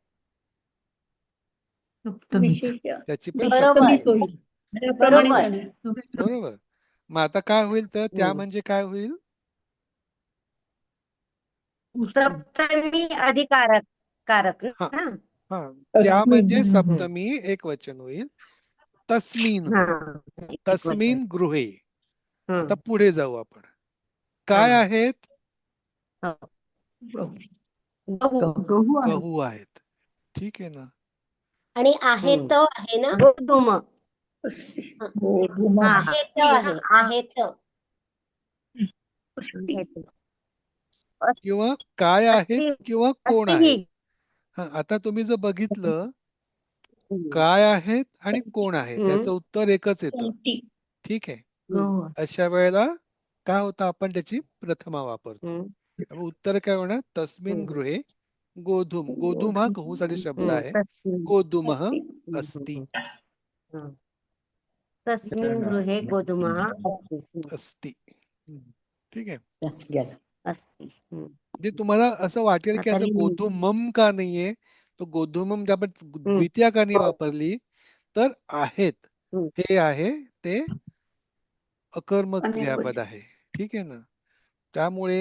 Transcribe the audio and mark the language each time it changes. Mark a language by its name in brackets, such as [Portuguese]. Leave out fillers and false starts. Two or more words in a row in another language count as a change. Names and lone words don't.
[Marathi] त्याची पण सप्तमी होईल. बरोबर. मग आता काय होईल? तर त्या म्हणजे काय होईल? सप्तमी अधिकारक. कारक. त्या म्हणजे सप्तमी एक वचन होईल. [Sanskrit] तस्मिन. तस्मिन गृहे. [Marathi] आता पुढे जाऊ आपण. काय आहेत? गहू आहेत. ठीक आहे ना. आणि आहे तो आहे ना. गोधूम. किंवा काय आहेत किंवा कोण आहेत. आता तुम्ही जर बघितलं, काय आहेत आणि कोण आहेत, त्याचं उत्तर एकच येतं. ठीक आहे. अशा वेळेला काय होतं? आपण त्याची प्रथमा वापरतो. उत्तर काय होणार? [Sanskrit] तस्मिन गृहे गोधूम. [Marathi] गोधूम हा गहूसाठी शब्द आहे. [Sanskrit] गोधूमः अस्ति. तस्मिन् गृहे गोधूमः अस्ति. अस्ति. [Marathi] ठीक आहे. गेला. अस्ति. म्हणजे तुम्हाला असं वाटेल की आता असं लिहिली. गोधूमम का नाहीये, तो गोधूमम आपण द्वितीया का नाही वापरली, तर आहेत. हे आहे ते अकर्मक क्रियापद आहे. ठीक आहे ना. त्यामुळे